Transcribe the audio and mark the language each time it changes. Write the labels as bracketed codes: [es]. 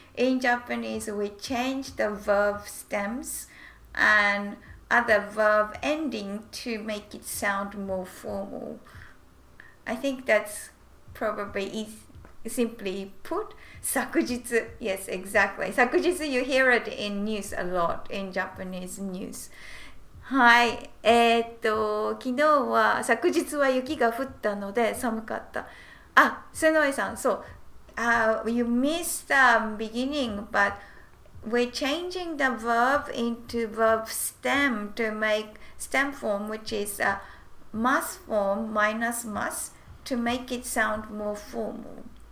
[en] In Japanese, we change the verb stems and other verb ending to make it sound more formal. I think that's probably simply put. 昨日 yes, exactly. 昨日 you hear it in news a lot, in Japanese news. [ja] はい。昨日は、昨日は雪が降ったので寒かった。スノイさん、そう。 [en] You missed the beginning, but we're changing the verb into verb stem to make stem form, which is a must form minus must, to make it sound more formal.